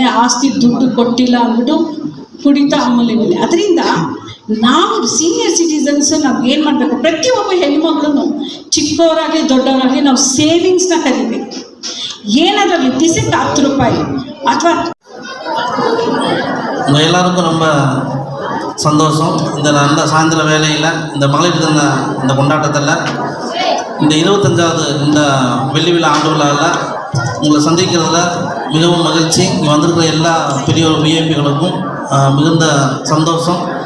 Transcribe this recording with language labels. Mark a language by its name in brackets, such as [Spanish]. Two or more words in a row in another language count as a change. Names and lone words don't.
[Kannada] ಆಸ್ತಿ ದುಡ್ಡು ಕೊಟ್ಟಿಲ್ಲ ಅಂದ್ಬಿಟ್ಟು ಕುಡಿತ ಅಮೂಲ್ಯವಿಲ್ಲ. ಅದರಿಂದ ನಾವು [English] senior citizens [Kannada] ನಾವು ಏನು ಮಾಡಬೇಕು, ಪ್ರತಿಯೊಬ್ಬ ಹೆಣ್ಮಗಳು ಚಿಕ್ಕವರಾಗಲಿ ದೊಡ್ಡವರಾಗಲಿ ನಾವು ಸೇವಿಂಗ್ಸ್ನ ಕಲಿಬೇಕು. ಏನಾದರೂ ದಿಸಕ್ಕೆ 10 ರೂಪಾಯಿ ಅಥವಾ [Tamil] உங்கள் எல்லாருக்கும் ரொம்ப சந்தோஷம். இந்த நல்ல சாயந்தர வேலையில் இந்த மகளிர் தின இந்த கொண்டாட்டத்தில் இந்த 25வது இந்த வெள்ளி விழா ஆண்டு விழாவில் உங்களை சந்திக்கிறதுல மிகவும் மகிழ்ச்சி. இங்கே வந்திருக்கிற எல்லா பெரியோர் விஐபிகளுக்கும் மிகுந்த சந்தோஷம்.